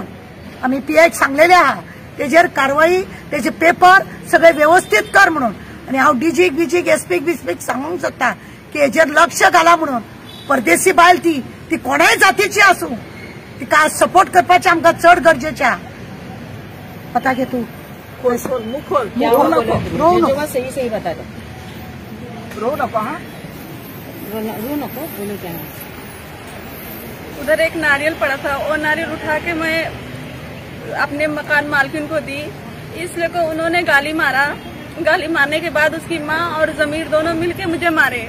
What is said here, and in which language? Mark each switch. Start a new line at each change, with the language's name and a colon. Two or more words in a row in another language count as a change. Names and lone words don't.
Konkani: आमी PIक सांगलेले आहा तेजेर कारवाई तेजे पेपर सगळे व्यवस्थित कर म्हणून। आणि हांव DGक SPक सांगूंक सोदता की हेजेर लक्ष घाला म्हणून। परदेशी बायल ती कोणाय जातीची आसूं तिका सपोर्ट करपाचें आमकां चड गरजेचें आहा। पता घे तू
Hindi: सही बता दो,
Konkani: रो नको
Hindi: बोलो क्या। उधर एक नारियल पड़ा था, वो नारियल उठा के मैं अपने मकान मालकिन को दी, इसलिए को उन्होंने गाली मारने के बाद उसकी माँ और जमीर दोनों मिलके मुझे मारे।